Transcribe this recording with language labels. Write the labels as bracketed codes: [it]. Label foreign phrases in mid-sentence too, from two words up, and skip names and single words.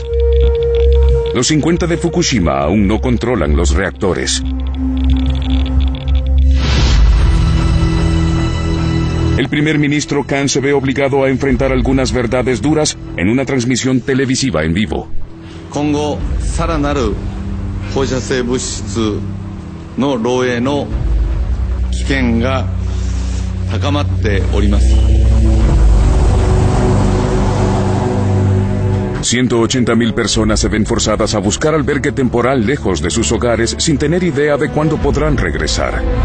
[es] Los 50 de Fukushima aún no controlan los reactores. El primer ministro Kan se ve obligado a enfrentar algunas verdades duras en una transmisión televisiva en vivo. [ja] 今後さらなる放射性物質の漏洩の危険が高まっております。 [es] 180.000 personas se ven forzadas a buscar albergue temporal lejos de sus hogares sin tener idea de cuándo podrán regresar.